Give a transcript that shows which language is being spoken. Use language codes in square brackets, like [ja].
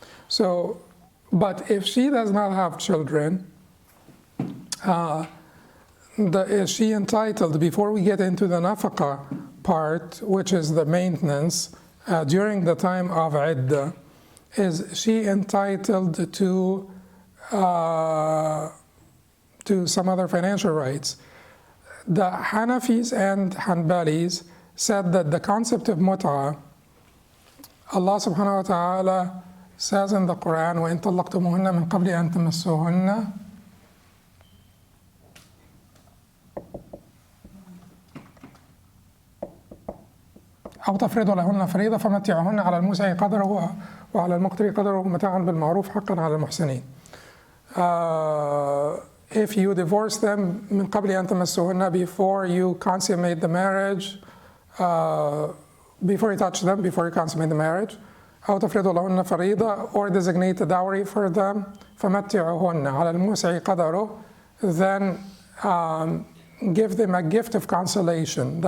[en] So, but if she does not have children, is she entitled, before we get into the Nafaka part, which is the maintenance, during the time of Iddah, is she entitled to some other financial rights? The Hanafis and Hanbalis said that the concept of mut'ah, Allah subhanahu wa ta'ala says in the Quran, [ar] وَإِن طَلَّقْتُمُوهُنَّ مِن قَبْلِ أَن تَمَسُّوهُنَّ أو تفرضوا لهن فريضة فمتعوهن على الموسع قدره وعلى المقتر قدره متاعا بالمعروف حقا على المحسنين. [en] If you divorce them [ar] من قبل أن تمسوهن, [en] before you consummate the marriage, before you touch them, before you consummate the marriage, [ar] أو تفرضوا لهن فريضة, [en] or designate a dowry for them, [ar] فمتعوهن على الموسع قدره, [en] then give them a gift of consolation.